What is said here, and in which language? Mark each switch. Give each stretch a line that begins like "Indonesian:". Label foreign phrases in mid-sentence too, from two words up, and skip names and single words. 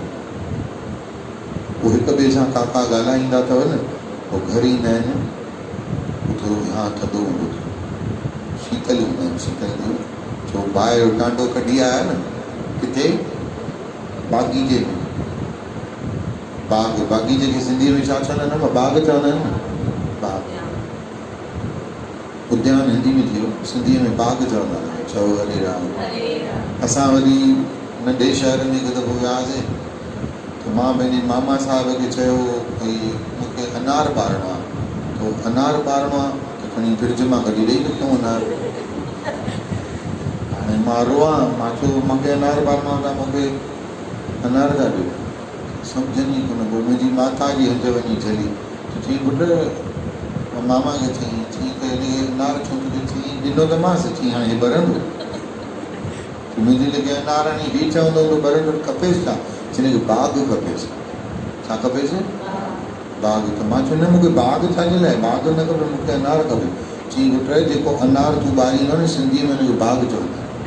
Sindhi: उहे हिक ॿिए सां काका ॻाल्हाईंदा अथव न पोइ घर ईंदा आहिनि थोरो विहां थधो हूंदो अथव शीतल हूंदा आहिनि शीतल छो बाहि जो टांडो कढी आया न किथे बाग़ीचे में बाग़ीचे खे सिंधीअ में छा चवंदा आहिनि बाग़ चवंदा आहिनि न बाग़ उद्यान हिंदी में थियो सिंधीअ में बाग़ चवंदा आहिनि। चओ हरे राम। असां वरी नंढे शहर में हिकु दफ़ो वियासीं त मां पंहिंजे मामा साहिब खे चयो भई मूंखे अनार ॿारिणो आहे तो अनार ॿारिणो आहे त खणी फ्रिज मां कढी ॾेई रखियो अनार। हाणे मां रोआं मां चयो मूंखे अनार ॿारिणो आहे त मूंखे अनार था ॾियो सम्झनि ई कोन पोइ मुंहिंजी माता जी हंज वञी चली त चई पुट मामा खे चई त अनार छो थो चई ॾिनो त मांसि चई हाणे हे ॿरंदो मुंहिंजे लॻे अनार हाणे हीउ चवंदो त ॿरंदो खपेसि छा चई बाग़ खपेसि छा खपेसि बाग़ त मां चयो न मूंखे बाग़ छाजे लाइ बाग़ न खपे मूंखे अनार खपे चई पुट जेको अनार तूं ॿारींदो न सिंधीअ में हुनखे बाग़ चवंदा